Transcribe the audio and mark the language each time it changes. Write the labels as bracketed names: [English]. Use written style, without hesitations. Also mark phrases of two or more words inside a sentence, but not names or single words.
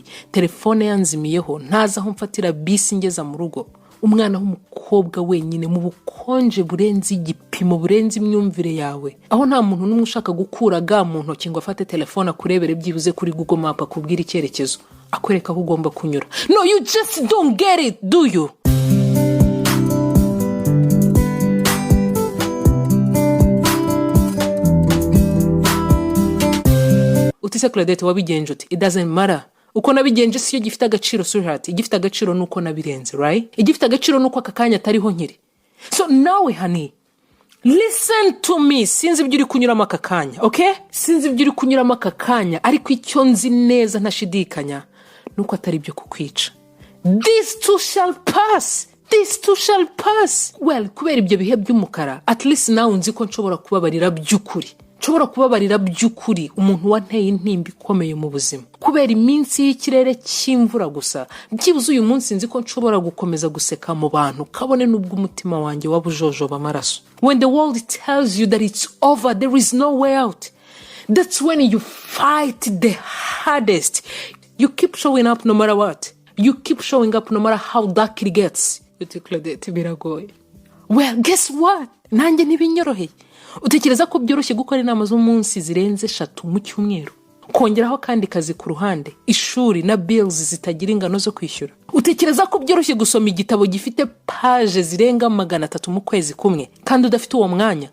[Kinyarwanda] Telefone yanzimiyeho, ntaza aho mfatira bisi ngeza mu rugo. Umwana w'umukobwa wenyine mu bukonje burenze igipimo, burenze imyumvire yawe, aho nta muntu n'umwe ushaka gukura mu ntoki ngo afate telefone akurebere byibuze kuri Google Map akubwira icyerekezo, akwereka aho ugomba kunyura. [English] No, you just don't get it, do you? [Kinyarwanda] Utise Claudette wabigenje uti? [English] It doesn't matter. [Kinyarwanda] Uko nabigenje siyo gifite agaciro, sweetheart. Igifite agaciro nuko nabirenze, right? Igifite agaciro nuko akakanya atariho nkiri. [English] So nawe honey, listen to me. [Kinyarwanda] Sinzi ibyo uri kunyuramo akakanya, okay? Sinzi ibyo uri kunyuramo akakanya, ariko icyo nzi neza ntashidikanya nuko atari byo kukwica. [English] This too shall pass. This too shall pass. Well, [Kinyarwanda] kubera ibyo bihe by'umukara, [English] at least now [Kinyarwanda] nzi ko nshobora kubabarira by'ukuri. nshobora kubabarira by'ukuri umuntu wanteye intimba ikomeye mu buzima kubera iminsi y'ikirere cy'imvura gusa. Byibuze uyu munsi nzi ko nshobora gukomeza guseka mu bantu kabone n'ubwo umutima wanjye wabujojoba amaraso. [English] When the world tells you that it's over, there is no way out. That's when you fight the hardest. You keep showing up no matter what. You keep showing up no matter how dark it gets. Claudette biragoye. Well, guess what? [Kinyarwanda] Nanjye ntibinyoroheye. Utekereza ko byoroshye gukora inama z'umunsi zirenze 3 mu cyumweru, kongeraho kandi kazi ku ruhande, ishuri na bills zitagira ingano zo kwishyura? Utekereza ko byoroshye gusoma igitabo gifite page zirenga 300 mu kwezi kumwe kandi udafite uwo mwanya?